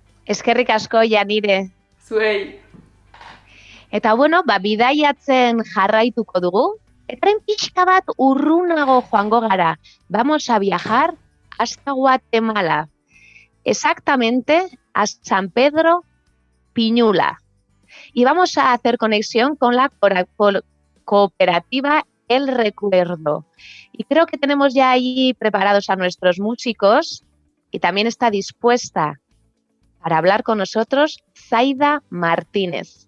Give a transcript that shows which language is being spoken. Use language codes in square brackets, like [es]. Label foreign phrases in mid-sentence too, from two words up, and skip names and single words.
[eu] Eskerrik asko, Janire. Zuei. Eta bueno, bidaiatzen jarraituko dugu. Eta pixka bat urrunago joango gara. [es] Vamos a viajar hasta Guatemala. Exactamente a San Pedro Piñula. Y vamos a hacer conexión con la cooperativa El Recuerdo. Y creo que tenemos ya ahí preparados a nuestros músicos y también está dispuesta para hablar con nosotros Zaida Martínez.